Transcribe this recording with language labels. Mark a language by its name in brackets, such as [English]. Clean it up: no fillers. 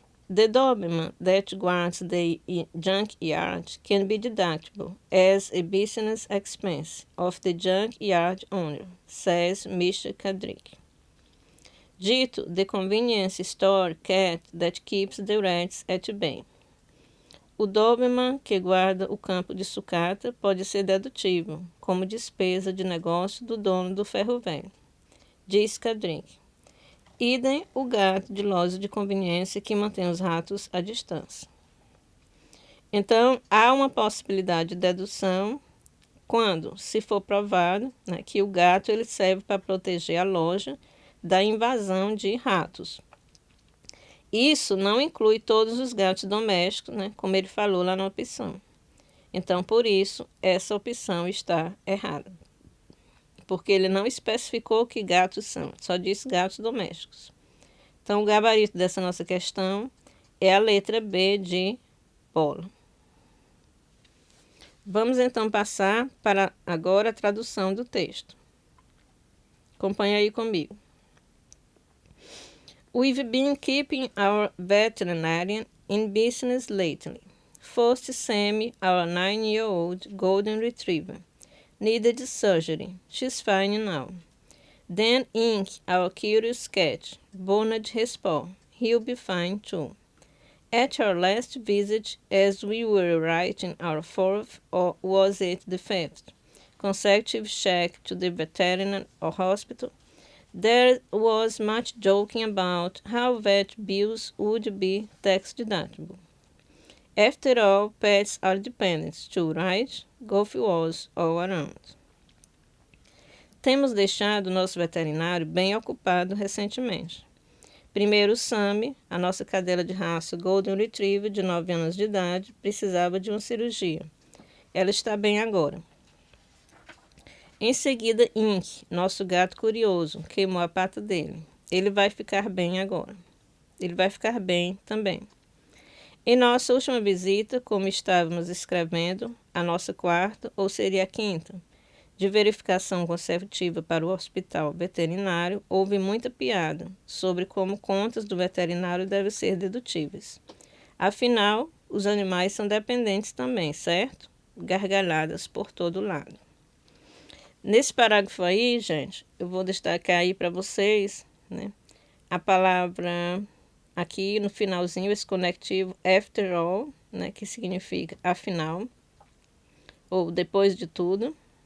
[English] The Doberman that guards the junkyard can be deductible as a business expense of the junkyard owner, says Mr. Kadrick. Dito, the convenience store cat that keeps the rats at bay. [Portuguese] O Doberman que guarda o campo de sucata pode ser dedutível, como despesa de negócio do dono do ferro velho, diz Kadrick. Idem o gato de loja de conveniência que mantém os ratos à distância. Então, há uma possibilidade de dedução quando, se for provado, que o gato ele serve para proteger a loja da invasão de ratos. Isso não inclui todos os gatos domésticos, como ele falou lá na opção. Então, por isso, essa opção está errada. Porque ele não especificou que gatos são, só disse gatos domésticos. Então, o gabarito dessa nossa questão é a letra B de bola. Vamos então passar para agora a tradução do texto. Acompanhe aí comigo. [English] We've been keeping our veterinarian in business lately. First Sammy, our 9-year-old golden retriever, needed surgery. She's fine now. Then Ink, our curious cat, burned his paw. He'll be fine too. At our last visit, as we were writing our 4th, or was it the 5th, consecutive check to the veterinary or hospital, there was much joking about how vet bills would be tax deductible. After all, pets are dependents too, right? Golf was all around. [Portuguese] Temos deixado nosso veterinário bem ocupado recentemente. Primeiro, Sammy, a nossa cadela de raça Golden Retriever de 9 anos de idade, precisava de uma cirurgia. Ela está bem agora. Em seguida, Ink, nosso gato curioso, queimou a pata dele. Ele vai ficar bem agora. Ele vai ficar bem também. Em nossa última visita, como estávamos escrevendo, a nossa 4ª, ou seria a 5ª, de verificação consecutiva para o hospital veterinário, houve muita piada sobre como contas do veterinário devem ser dedutíveis. Afinal, os animais são dependentes também, certo? Gargalhadas por todo lado. Nesse parágrafo aí, gente, eu vou destacar aí para vocês, a palavra aqui no finalzinho, esse conectivo after all, que significa afinal, ou depois de tudo.